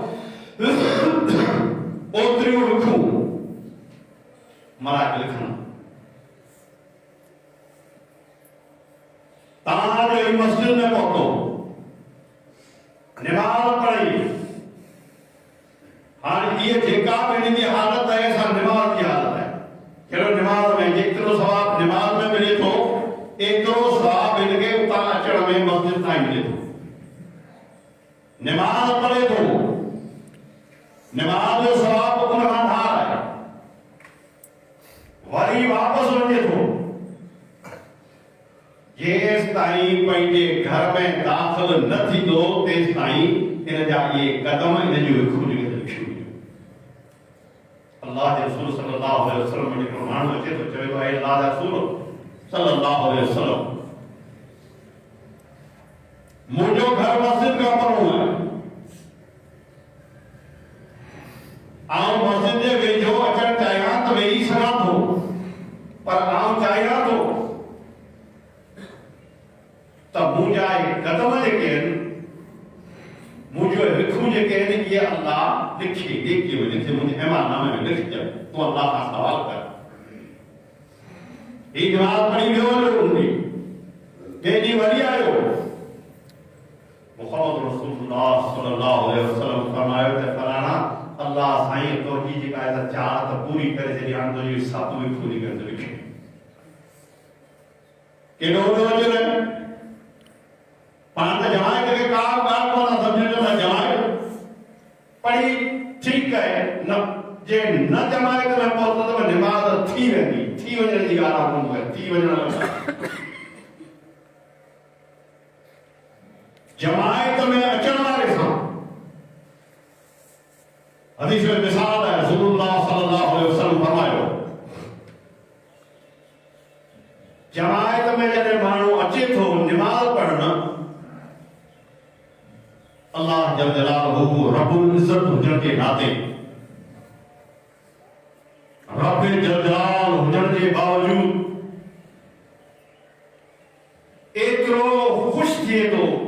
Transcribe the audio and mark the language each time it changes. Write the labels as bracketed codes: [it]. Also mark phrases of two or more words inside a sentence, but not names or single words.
[sd] ओतिरियूं लिखूं मलाइक लिखण तव्हां जो मस्जिद में पहुतो नमाज पढ़ी हाणे ये जेका भी हिन जी हालत है सा नमाज की हालत है कहिड़ो नमाज में जेतिरो सवाब नमाज में मिले थो एतिरो सवाब हिनखे उतां अचण में मस्जिद ताईं मिले थो नमाज जो सवाब उन खां धार आहे वरी वापसि वञे थो जेस ताईं पंहिंजे घर में दाख़िल न थींदो तेस ताईं इन जा इहे कदम इन जूं हिकु अल्लाह के रसूल [ar] صلى الله عليه وسلم [sd] में हिकिड़ो माण्हू अचे थो चवे थो ऐं अल्लाह जा रसूल [ar] صلى الله عليه وسلم [sd] मुझो घर मस्जिद का परो है आऊं मस्जिद जे वेझो अचण चाहियां त वेही सघां थो पर आऊं चाहियां थो त मुंहिंजा कदम जेके आहिनि मुझो हिकु जेके आहिनि इहे अल्लाह लिखी लिखी वञे थी मुंहिंजे ईमाननामे में लिख दे तूं अल्लाह खां सवाल कर ही जवाब पढ़ी वियो हूंदी तेजी वरी आयो मुहम्मद [ar] رسول الله صلى الله عليه وسلم [sd] फरमायो त फलाना अल्लाह साईं तोजी जेका आहे चाहत पूरी करे छॾी हाणे तुंहिंजी सत में पूरी करे लिखे केॾो वॾो अजर आहे पाण त जमायत खे का ॻाल्हि कोन सम्झो त जमायत पढ़ी ठीकु आहे न जे न जमायत में पहुतो त निमाज़ थी वेंदी थी वञण जी ॻाल्हि कोन थी वञण जमायत में अचण वारे सां हदीस में मिसाल है [ar] رسول الله صلى الله عليه وسلم [sd] फरमायो जमायत में जॾहिं माण्हू अचे थो निमाज़ पढ़ण अल्लाह [ar] جل جلاله رب العزة [sd] हुजण जे नाते रब [ar] جل جلال [sd] हुजण जे बावजूद एतिरो खुश थिए थो